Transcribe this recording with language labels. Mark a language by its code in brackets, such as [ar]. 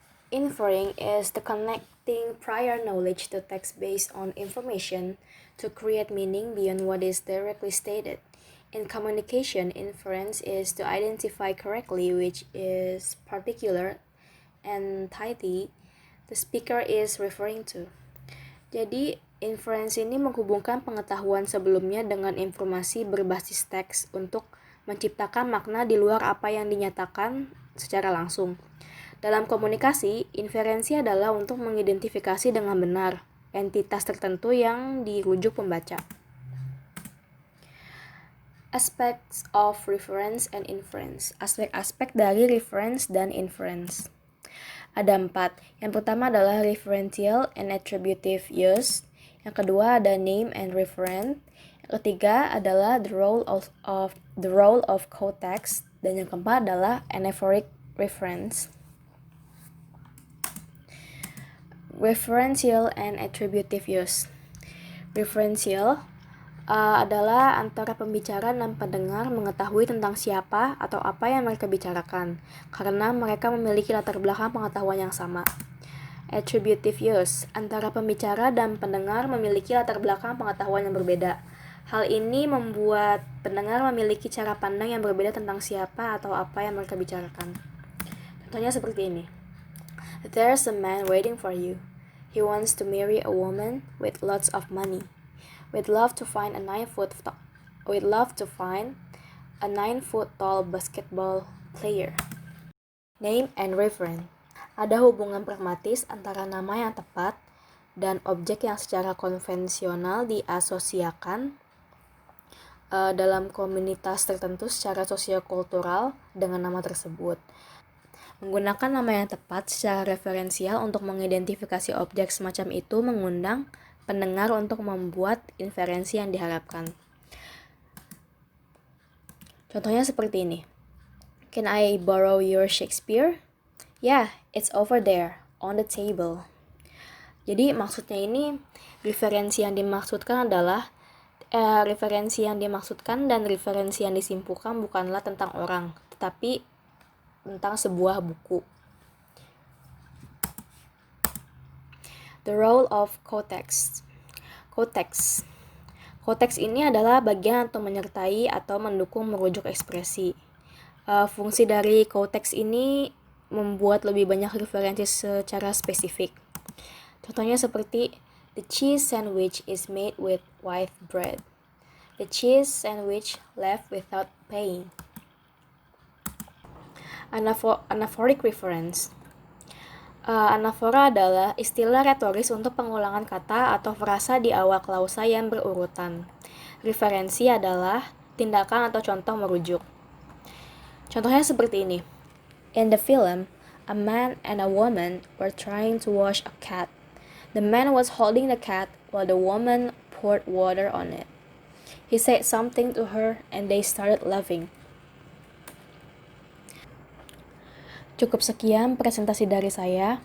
[en] Inferring is the connecting prior knowledge to text based on information to create meaning beyond what is directly stated. In communication, inference is to identify correctly which is particular entity the speaker is referring to. [id] Jadi, inference ini menghubungkan pengetahuan sebelumnya dengan informasi berbasis teks untuk menciptakan makna di luar apa yang dinyatakan secara langsung. Dalam komunikasi, inferensi adalah untuk mengidentifikasi dengan benar entitas tertentu yang dirujuk pembaca. [en] Aspects of reference and inference. [id] Aspek-aspek dari reference dan inference. Ada 4. Yang pertama adalah [en] referential and attributive use. [id] Yang kedua ada [en] name and referent. [id] Yang ketiga adalah [en] the role of context, [id] dan yang keempat adalah anaphoric reference. [en] Referential and attributive use. [id] Referential adalah antara pembicara dan pendengar mengetahui tentang siapa atau apa yang mereka bicarakan, karena mereka memiliki latar belakang pengetahuan yang sama. Attributive use, antara pembicara dan pendengar memiliki latar belakang pengetahuan yang berbeda. Hal ini membuat pendengar memiliki cara pandang yang berbeda tentang siapa atau apa yang mereka bicarakan. Contohnya seperti ini. [en] There's a man waiting for you. He wants to marry a woman with lots of money. We'd love to find a 9 foot tall basketball player. Name and reference. [id] Ada hubungan pragmatis antara nama yang tepat dan objek yang secara konvensional diasosiasikan dalam komunitas tertentu secara sosiokultural dengan nama tersebut. Menggunakan nama yang tepat secara referensial untuk mengidentifikasi objek semacam itu mengundang pendengar untuk membuat inferensi yang diharapkan. Contohnya seperti ini. [en] Can I borrow your Shakespeare? Yeah, it's over there, on the table. [id] Jadi maksudnya ini, referensi yang dimaksudkan adalah referensi yang dimaksudkan dan referensi yang disimpulkan bukanlah tentang orang, tetapi tentang sebuah buku. [en] The role of context. [id] Konteks ini adalah bagian atau menyertai atau mendukung merujuk ekspresi. Fungsi dari konteks ini membuat lebih banyak referensi secara spesifik. Contohnya seperti [en] the cheese sandwich is made with white bread. The cheese sandwich left without paying. [id] Anaphoric reference. Anafora adalah istilah retoris untuk pengulangan kata atau frasa di awal klausa yang berurutan. Referensi adalah tindakan atau contoh merujuk. Contohnya seperti ini. [en] In the film, a man and a woman were trying to wash a cat. The man was holding the cat while the woman poured water on it. He said something to her and they started laughing. [id] Cukup sekian presentasi dari saya.